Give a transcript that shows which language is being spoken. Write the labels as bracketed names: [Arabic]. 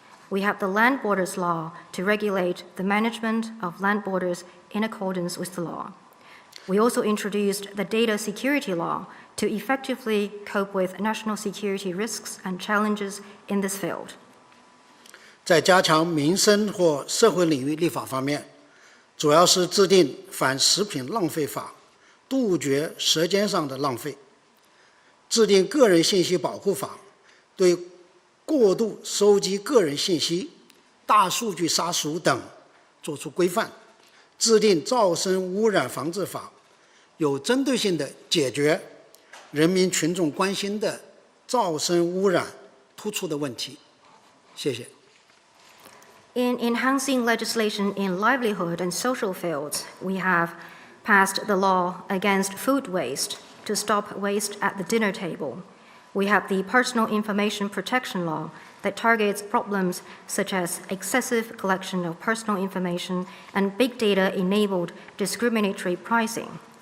[English] We have the land borders law to regulate the management of land borders in accordance with the law. We also introduced the data security law to effectively cope with national security risks and challenges in this field. [Chinese] 在加强民生或社会领域立法方面，主要是制定反食品浪费法，杜绝舌尖上的浪费；制定个人信息保护法，对过度收集个人信息、大数据杀熟等作出规范；制定噪声污染防治法，有针对性地解决人民群众关心的噪声污染突出的问题。谢谢。 [English] In enhancing legislation in livelihood and social fields, we have passed the law against food waste to stop waste at the dinner table. We have the personal information protection law that targets problems such as excessive collection of personal information and big data-enabled discriminatory pricing.